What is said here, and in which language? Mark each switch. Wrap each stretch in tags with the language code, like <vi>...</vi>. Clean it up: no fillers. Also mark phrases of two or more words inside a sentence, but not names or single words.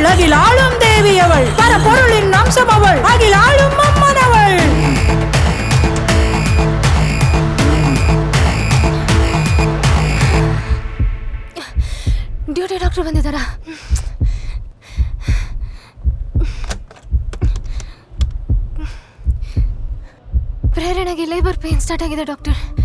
<ta>அகில் ஆளும் தேவியவள் பரப்பொருளின் அம்சம் அவள் அகில் ஆளும் அம்மனவள்.</ta> <en>duty doctor</en> <kn>ಬಂದಿದ್ದಾರಾ? ಪ್ರೇರಣೆಗೆ</kn> <en>labour pain start</en> <kn>ಆಗಿದೆ ಡಾಕ್ಟರ್.</kn>